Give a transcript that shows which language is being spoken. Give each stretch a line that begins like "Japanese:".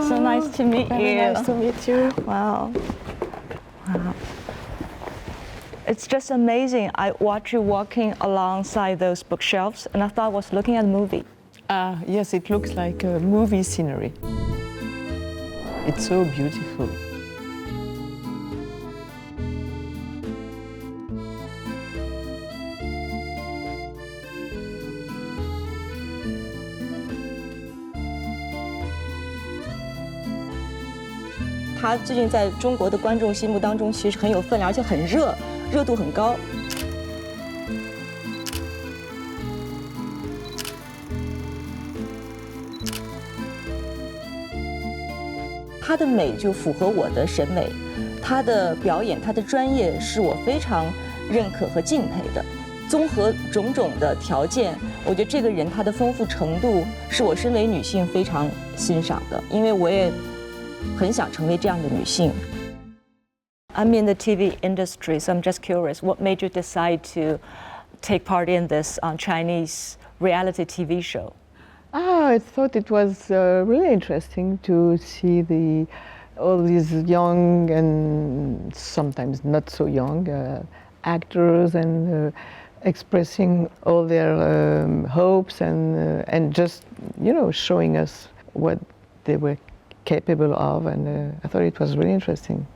English: So nice to meet Very you. nice to meet you. Wow. Wow. It's just amazing. I watch you walking alongside those bookshelves, and I thought I was looking at a movie. Yes, it looks like a movie scenery. It's so beautiful.
Chinese: "他最近在中国的观众心目当中其实很有分量，而且很热，热度很高。他的美就符合我的审美，他的表演、他的专业是我非常认可和敬佩的。综合种种的条件，我觉得这个人他的丰富程度是我身为女性非常欣赏的，因为我也很想成为这样的女性。
English: I'm in the TV industry, so I'm just curious, what made you decide to take part in this Chinese reality TV show? I thought it was really interesting to see all these young and sometimes not so young actors and expressing all their hopes and just showing us what they were capable of, and I thought it was really interesting.